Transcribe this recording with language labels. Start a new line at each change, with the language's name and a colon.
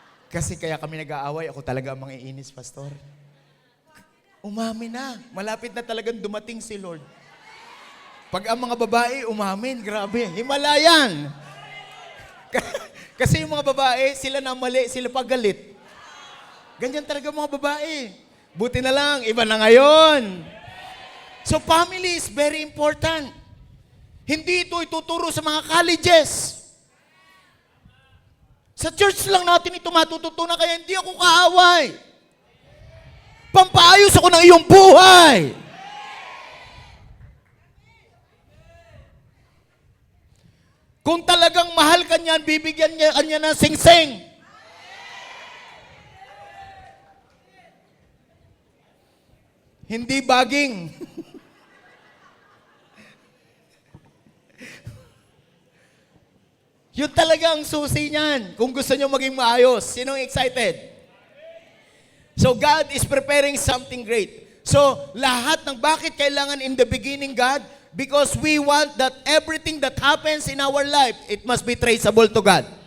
Filipino: Kasi kaya kami nag-aaway, ako talaga ang mga inis, Pastor. Umamin na. Malapit na talagang dumating si Lord. Pag ang mga babae umamin, grabe, himalayan. Kasi yung mga babae, sila na mali, sila pagalit. Ganyan talaga mga babae. Buti na lang, iba na ngayon.
English: So family is very important.
Filipino: Hindi ito ituturo sa mga colleges. Sa church lang natin ito matututunan, kaya hindi ako kaaway. Pampaayos ako ng iyong buhay. Kung talagang mahal ka niyan, bibigyan niya kanya ng sing-sing. Hindi baging. Yun talaga ang susi niyan. Kung gusto niyo maging maayos. Sinong excited?
English: So God is preparing something great. So
Filipino: lahat ng bakit kailangan
English: in the beginning God? Because we want that everything that happens in our life, it must be traceable to God.